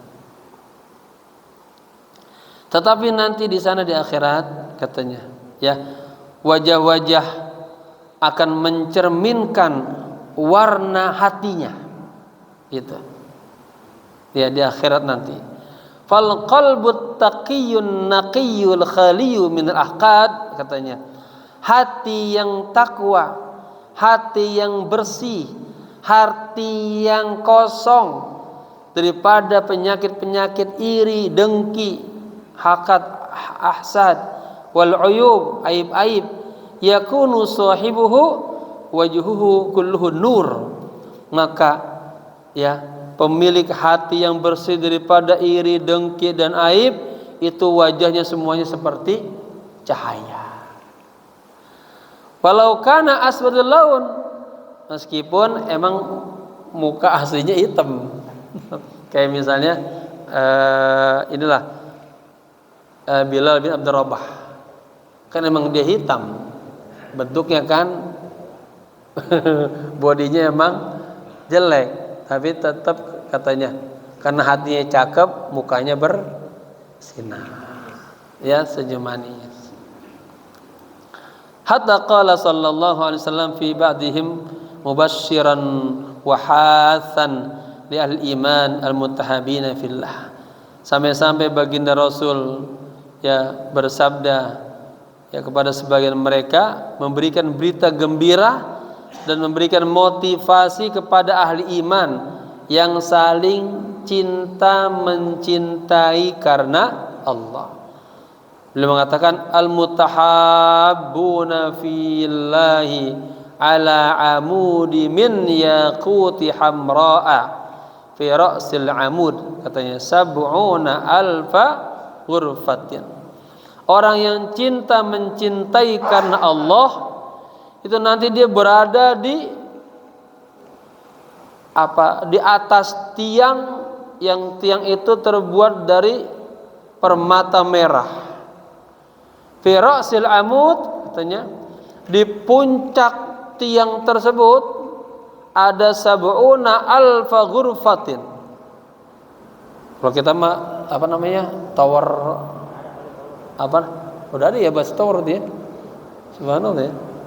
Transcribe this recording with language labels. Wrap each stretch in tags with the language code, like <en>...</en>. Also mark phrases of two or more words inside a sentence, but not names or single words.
<id>Tetapi nanti di sana di akhirat katanya, ya, wajah-wajah akan mencerminkan warna hatinya, gitu, ya, di akhirat nanti.</id> <ar>فالقلب التقي النقي الخالي من الأحقاد, katanya, hati yang takwa,</ar> <id>hati yang bersih, hati yang kosong daripada penyakit-penyakit iri, dengki, hakad,</id> <ar>أحساد والعيوب,</ar> <id>aib-aib,</id> <ar>يكون صاحبه وجهه كله نور,</ar> <id>maka, ya, pemilik hati yang bersih daripada iri, dengki dan aib itu wajahnya semuanya seperti cahaya.</id> <ar>ولو كان أسود اللون,</ar> <id>meskipun emang muka aslinya hitam. Kayak misalnya inilah Bilal bin Abdul Rabah, kan emang dia hitam bentuknya kan, bodinya emang jelek, tapi tetap katanya karena hatinya cakep, mukanya bersinar, ya, senyum manis.</id> <ar>حتى قال صلى الله عليه وسلم في بعضهم مبشرا وحاثا لأهل الإيمان المتحابين في الله,</ar> <id>sampai-sampai baginda Rasul, ya, bersabda, ya, kepada sebagian mereka, memberikan berita gembira dan memberikan motivasi kepada ahli iman yang saling cinta mencintai karena Allah. Beliau mengatakan</id> <ar>المتحابون في الله على عمود من ياقوت حمراء في رأس العمود, katanya سبعون ألف غرفة.</ar> <id>Orang yang cinta mencintai karena Allah itu nanti dia berada di atas tiang, yang tiang itu terbuat dari permata merah.</id> <ar>في رأس العمود,</ar> <id>katanya di puncak tiang tersebut ada</id> <ar>سبعون ألف غرفة.</ar> <id>Kalau kita mah tower udah ada ya bahas tower dia. Subhanallah ya.</id>